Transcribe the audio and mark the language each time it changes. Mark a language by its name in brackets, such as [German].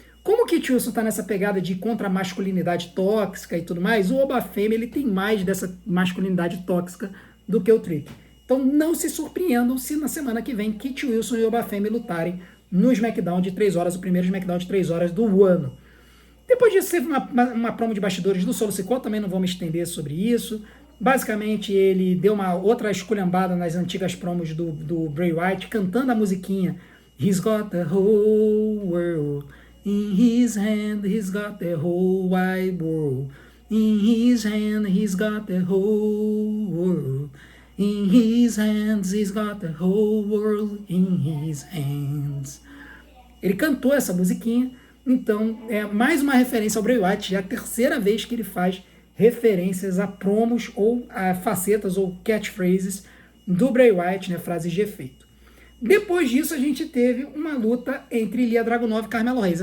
[Portuguese] Como o Kit Wilson está nessa pegada de contra a masculinidade tóxica e tudo mais, o Oba Femi ele tem mais dessa masculinidade tóxica do que o Trick. Então não se surpreendam se na semana que vem Kit Wilson e Oba Femi lutarem no SmackDown de 3 horas, o primeiro SmackDown de 3 horas do ano. Depois disso teve uma promo de bastidores do Solo Sikoa, também não vou me estender sobre isso. Basicamente, ele deu uma outra esculhambada nas antigas promos do Bray Wyatt, cantando a musiquinha [English] He's got the whole world in his hand, he's got the whole wide world in his hand, he's got the whole world in his hands, he's got the whole world in his hands. [Portuguese] Ele cantou essa musiquinha, então é mais uma referência ao Bray Wyatt, já é a terceira vez que ele faz referências a promos ou a facetas ou catchphrases do Bray Wyatt, né, frases de efeito. Depois disso, a gente teve uma luta entre Ilya Dragunov e Carmelo Hayes.